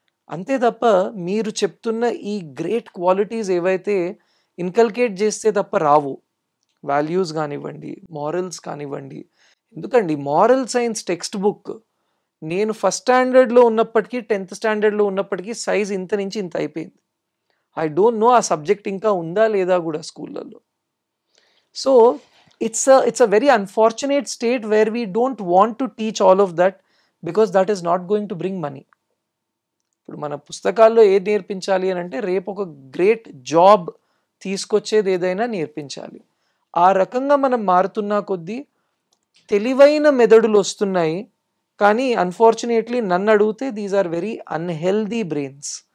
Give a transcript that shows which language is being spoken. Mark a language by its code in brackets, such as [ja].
[te] అంతే తప్ప మీరు చెప్తున్న ఈ గ్రేట్ క్వాలిటీస్ ఏవైతే ఇన్కల్కేట్ చేస్తే తప్ప రావు. వాల్యూస్ కానివ్వండి, మారల్స్ కానివ్వండి. ఎందుకండి మారల్ సైన్స్ టెక్స్ట్ బుక్ నేను ఫస్ట్ స్టాండర్డ్లో ఉన్నప్పటికీ 10th స్టాండర్డ్లో ఉన్నప్పటికీ సైజ్ ఇంత నుంచి ఇంత అయిపోయింది. [en] I don't know [te] ఆ సబ్జెక్ట్ ఇంకా ఉందా లేదా కూడా స్కూళ్ళల్లో. [en] So it's a very unfortunate state where we don't want to teach all of that because that is not going to bring money. [te] ఇప్పుడు మన పుస్తకాల్లో ఏది నేర్పించాలి అని అంటే రేపు ఒక గ్రేట్ జాబ్ తీసుకొచ్చేది ఏదైనా నేర్పించాలి. ఆ రకంగా మనం మారుతున్న కొద్దీ తెలివైన మెదడులు వస్తున్నాయి. కానీ అన్ఫార్చునేట్లీ నన్ను అడిగితే [en] These are very unhealthy brains.